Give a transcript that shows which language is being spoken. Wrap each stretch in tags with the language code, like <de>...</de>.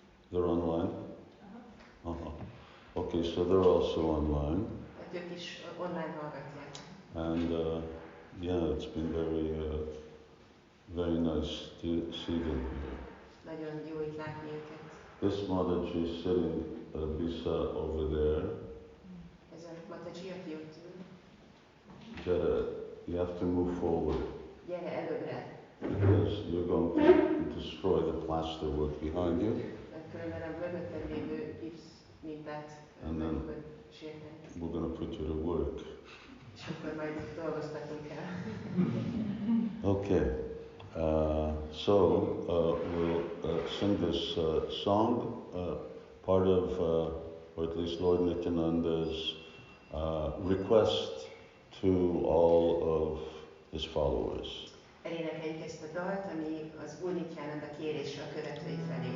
<en>They're online? Okay, so they're also online.</en> <hu>Ők is online hallgatják.</hu> <en>And yeah, it's been very nice to see them here.</en> <hu>Nagyon jó itt látni őket.</hu> <en>This Mataji is sitting Bisa over there.</en> <hu>Ez a Mataji, aki ott ül.</hu> <en>You have to move forward.</en> <hu>Gyere előbbre.</hu> <en>Because you're going to destroy the plasterwork behind you.</en> <hu>Különben a mögötted lévő gipsz mintát meg fogod sérteni.</hu> <en>We're going to put you to work.</en> <hu>És akkor majd dolgoztatunk el.</hu> <en>Okay. So we'll sing this song, part of, or at least Lord Nityananda's request to all of his followers.</en> <hu>Elénekeljük ezt a dalt, ami az Úr Nityananda kérése a követői felé.</hu>